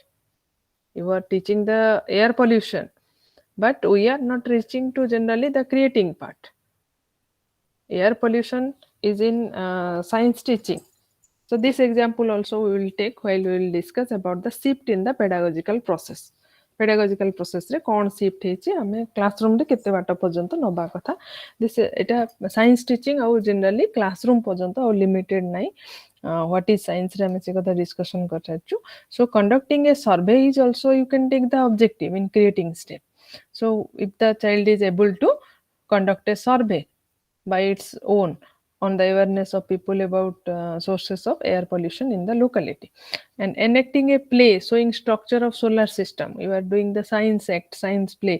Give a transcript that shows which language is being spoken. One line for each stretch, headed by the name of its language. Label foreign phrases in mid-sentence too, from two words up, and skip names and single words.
English: You are teaching the air pollution, but we are not reaching to generally the creating part. Air pollution is in science teaching. So this example also we will take while we will discuss about the shift in the pedagogical process. Pedagogical process
Odia: रे कौन shift ହେଇଛି ଆମେ classroom ରେ କେତେ ବାଟ ପର୍ଯ୍ୟନ୍ତ ନବା କଥା, this ଏଟା
English: science teaching
Odia: ଆଉ generally classroom ପର୍ଯ୍ୟନ୍ତ ଆଉ limited ନାହିଁ.
English: What is science
Odia: ରେ ଆମେ ସେ କଥା discussion କରିସାରିଛୁ.
English: So conducting a survey is also, you can take the objective in creating step. So if the child is able to conduct a survey by its own on the awareness of people about sources of air pollution in the locality, and enacting a play showing structure of solar system, you are doing the science act, science play.